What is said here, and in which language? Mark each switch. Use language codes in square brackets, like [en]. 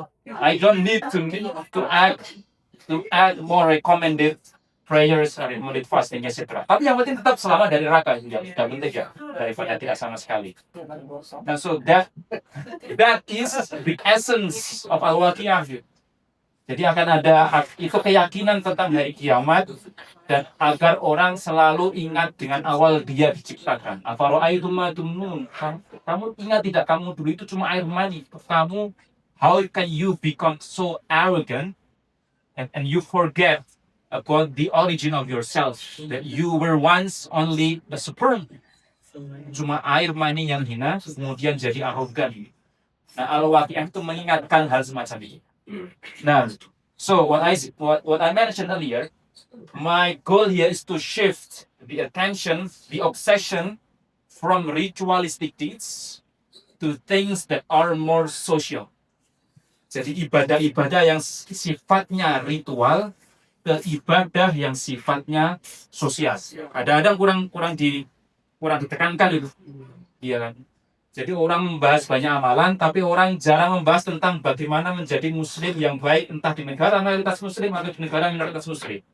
[en] I don't need to add more recommended prayers, recommended fasting, etc. [id] Tapi yang penting tetap selamat dari neraka itu sudah penting ya, daripada tidak sama sekali. [en] Nah, so that is the essence of Al-Waqiah. [id] Jadi akan ada itu keyakinan tentang hari kiamat dan agar orang selalu ingat dengan awal dia diciptakan. [ar] Afara'aitum ma tumnun. [id] Kamu ingat tidak, kamu dulu itu cuma air mani. [en] Kamu, how can you become so arrogant and you forget about the origin of yourself, that you were once only a sperm, [id] cuma air mani yang hina kemudian jadi arogan. Nah, Al-Waqiah itu mengingatkan hal semacam ini. [en] Now, so what I mentioned earlier, my goal here is to shift the attention, the obsession from ritualistic deeds to things that are more social. [id] Jadi ibadah-ibadah yang sifatnya ritual ke ibadah yang sifatnya sosial. Kadang-kadang kurang ditekankan itu, iya kan? Jadi orang membahas banyak amalan, tapi orang jarang membahas tentang bagaimana menjadi muslim yang baik, entah di negara mayoritas muslim atau di negara minoritas muslim.